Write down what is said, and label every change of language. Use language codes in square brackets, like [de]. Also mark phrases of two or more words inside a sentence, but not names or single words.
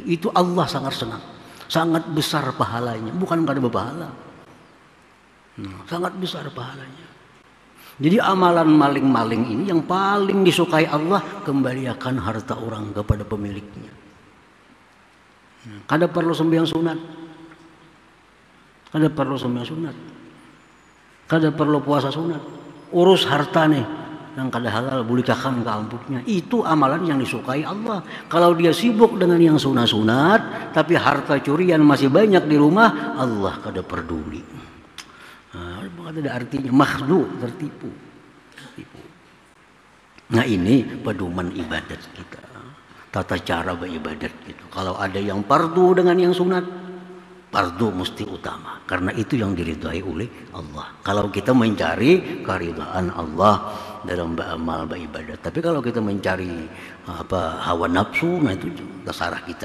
[id] Itu Allah sangat senang, sangat besar pahalanya, bukan kada berpahala. Sangat besar pahalanya. Jadi amalan maling-maling ini yang paling disukai Allah, kembalikan harta orang kepada pemiliknya. [bjn] Kada perlu sembahyang sunat, kada perlu sembahyang sunat, kada perlu puasa sunat, urus harta nih yang kada halal bulikakan ke amputnya. [id] Itu amalan yang disukai Allah. Kalau dia sibuk dengan yang sunat-sunat tapi harta curian masih banyak di rumah, Allah kada peduli. Ada artinya makhdu, tertipu. Nah, ini pedoman ibadat kita, tata cara beribadat gitu. Kalau ada yang fardu dengan yang sunat, fardu mesti utama, karena itu yang diridhai oleh Allah. Kalau kita mencari keridhaan Allah dalam beramal beribadat, tapi kalau kita mencari hawa nafsu, nah itu terserah kita.